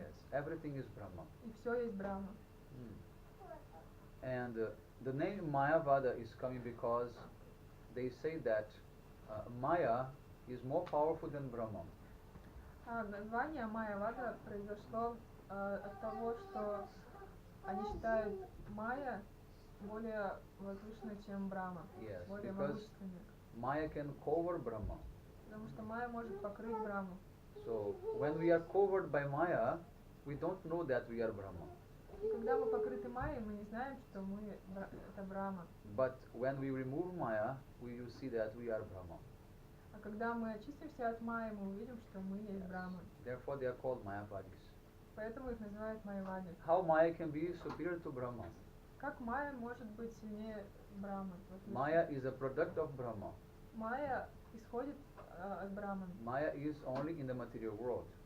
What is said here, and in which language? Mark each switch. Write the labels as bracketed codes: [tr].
[en] Yes, everything is Brahma. [ru] И все есть Брахма. [en] And the name Mayavada is coming because they say that Maya is more powerful than Brahma. [ru] Название Майявада произошло от того, что они считают Майя более возвышенной, чем Брахма, [en] Yes, [ru] более [en] because [ru] могущественной. [en] Maya can cover Brahma. [ru] Потому что Майя может покрыть Брахму. [en] So when we are covered by Maya, we don't know that we are Brahma. [ru] И когда мы покрыты Майей, мы не знаем, что мы это Брахма. [en] But when we remove Maya, we will see that we are Brahma. [ru] А когда мы очистимся от Майи, мы увидим, что мы есть Брахма. [en] Therefore they are called Mayavadis. [ru] Поэтому их называют Майявади. [en] How Maya can be superior to Brahma? [ru] Как Майя может быть сильнее Брахмы? [en] Maya is a product of Brahma. [ru] Майя исходит от Брахмана. [en] Maya is only in the material world.